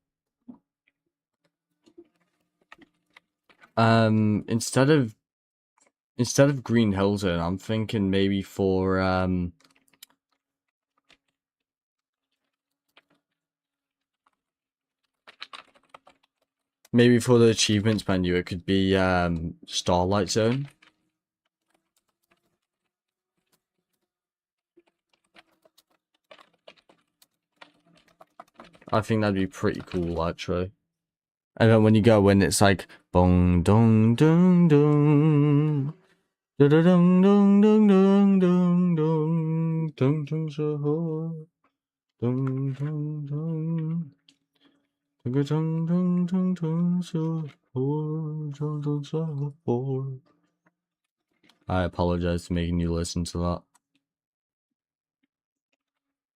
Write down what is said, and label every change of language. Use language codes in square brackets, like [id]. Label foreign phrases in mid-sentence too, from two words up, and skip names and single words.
[en] instead of Green Hilton, I'm thinking maybe for, maybe for the achievements menu, it could be, Starlight Zone. I think that'd be pretty cool, actually. And then when you go in, it's like bong dong dong dong, da da dong dong dong dong dong dong dong dong so dong dong dong, dong dong dong dong dong so dong dong so. I apologize for making you listen to that.